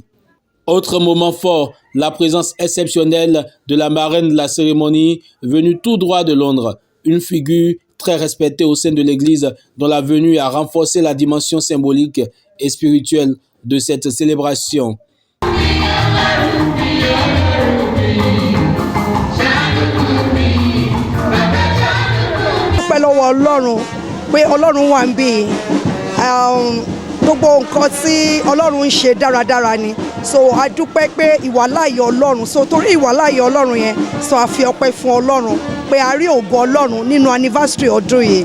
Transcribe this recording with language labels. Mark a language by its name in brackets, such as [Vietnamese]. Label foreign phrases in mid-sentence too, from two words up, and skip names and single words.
[French] Autre moment fort, la présence exceptionnelle de la marraine de la cérémonie, venue tout droit de Londres. Une figure très respectée au sein de l'Église dont la venue a renforcé la dimension symbolique et spirituelle de cette célébration. [Yoruba] Gbogbo nǹkan tí Ọlọ́run ń ṣe dáradára ni, so a dúpẹ́ pé ìwàláàyè Ọlọ́run, so torí ìwàláàyè Ọlọ́run yẹn, so a fi ọpẹ́ fún Ọlọ́run pé a rí ògo Ọlọ́run nínú anniversary ọdún yìí.